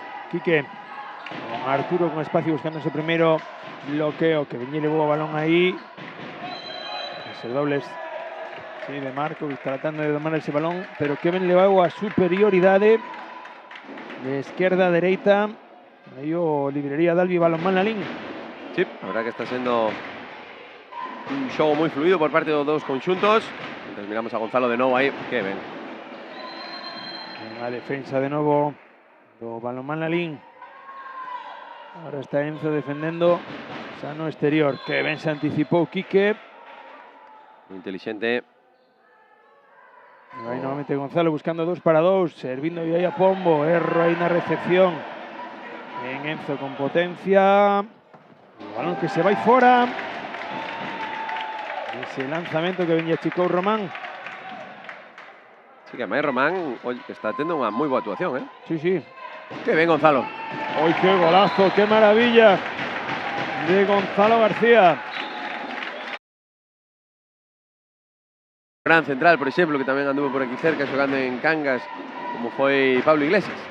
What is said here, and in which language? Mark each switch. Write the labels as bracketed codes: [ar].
[gl] Quique, con Arturo con espacio buscando ese primero bloqueo, que venía y levou o balón aí. Ese dobles, sí, de Marco, tratando de domar ese balón, pero Kevin levou a superioridade de esquerda a dereita. Aí o librería Dalvi Balonmán Lalín. Sí, a verdad que está sendo un xogo moi fluido por parte dos dous conxuntos. Entonces miramos a Gonzalo de novo aí, que ben. A defensa de novo do Balonmán Lalín. Ahora está Enzo defendendo Sano exterior, que ben se anticipou Quique. [es] Muy inteligente. [gl] Aí novamente Gonzalo buscando 2 para 2, servindo aí a Pombo, erro aí na recepción. En Enzo con potencia. O balón que se vai fora. Ese lanzamento que venía Chico Román. Sí, que además Román oye, está tendo unha moi boa actuación, Sí, sí. Que ben, Gonzalo. [es] ¡Ay, qué golazo! ¡Qué maravilla! De Gonzalo García. [gl] Gran central, por exemplo, que tamén anduvo por aquí cerca xogando en Cangas, como foi Pablo Iglesias.